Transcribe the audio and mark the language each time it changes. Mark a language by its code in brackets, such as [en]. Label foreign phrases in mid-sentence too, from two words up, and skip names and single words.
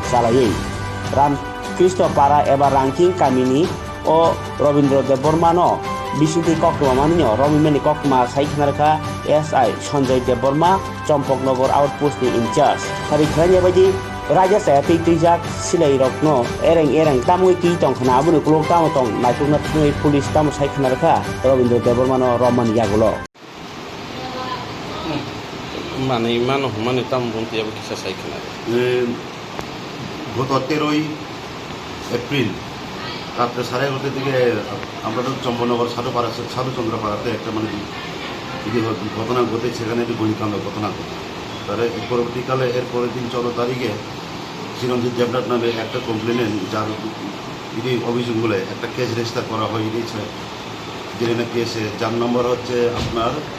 [trp] chalai Ramkrishna para eba ranking kamini o Robindra Deborma no bisingti koktoma manino romimeni koktoma saikhnarkha SI Sanjay Deborma Chompoknagar outpost ni incharge hari khlainya baidi Raja saya tijak silai rokno ereng tamui ti tong khana abuni kulok tamo tong naikuna tnui police tamo saikhnarkha Robindra Deborma no roman yagulo [bn] মানে তাম বলতে যাবে কিসা সাইকেল গত 13ই এপ্রিল রাত্রে 11:30 দিকে আমরা তো চম্পনগর সাধুচন্দ্রপাড়াতে একটা মানে ঘটনা ঘটে সেখানে একটি গুলিকাণ্ড ঘটনা ঘটে তার পরবর্তীকালে এর পরের দিন 14 তারিখে চিরঞ্জিত দেবনাথ নামে একটা কমপ্লেনে যার অভিযোগগুলো একটা [en] case register [bn] করা হয়ে গিয়েছে যেখানে কেসে যার নম্বর হচ্ছে আপনার